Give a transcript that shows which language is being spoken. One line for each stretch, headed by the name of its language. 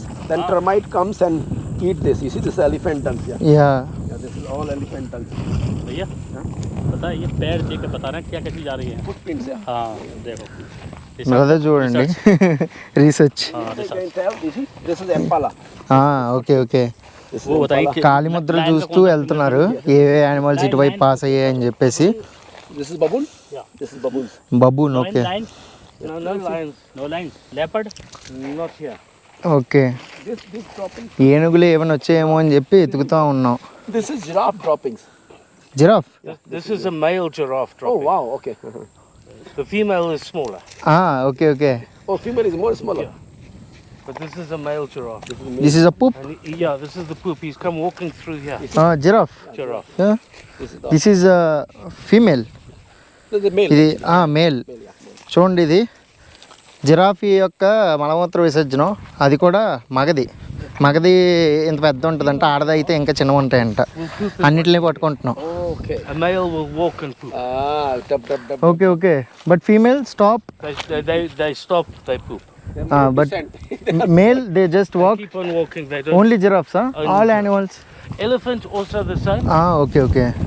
English: Then termite comes and eat this. You see this elephant dung. Yeah. Yeah This is all elephant dung.
Hindi: भैया पता है ये पैर देख के बता रहे हैं क्या क्या चीज आ रही है
English: Footprints. Yeah.
Hindi: हाँ देखो
Telugu: బ్రదర్ చూడండి రీసెర్చ్
Hindi: हाँ
English: You can tell. You see, this is impala. Okay okay This is
Hindi: वो बताइए कि
Telugu: కాలి ముద్రలు చూస్తూ వెళ్తున్నారు ఏ యానిమల్స్ ఇటువైపు పాస్ అయ్యాయి అని చెప్పేసి
English: This is baboon. Yeah. This is baboons. Baboon okay lion No lions. No lion leopard Not here. Okay This dropping.
Telugu: ఏనుగులు ఏమైనా వచ్చాయేమో అని చెప్పి ఎతుకుతూ ఉన్నాం
English: This is giraffe droppings. Giraffe This is a male giraffe Oh dropping. wow. Okay. The female is smaller, okay okay Oh, female is more smaller. but this is a male giraffe. This is a poop And yeah, this is the poop. He's come walking through here. Giraffe Giraffe. This is the. This is female This is the male.
Telugu: ఇది male చూడండి ఇది giraffe యొక్క మలమూత్ర విసర్జనం అది కూడా మగది ఇంత పెద్ద ఉంటుందంట ఆడది అయితే ఇంకా చిన్నవి ఉంటాయంట అన్నిటిని పట్టుకుంటున్నాం
English: Okay. A male will walk and poop. Dub. Okay okay but female stop They stop, they poop. But male they just walk Keep on walking. They don't. Only giraffes all animals Elephant also the same. Okay okay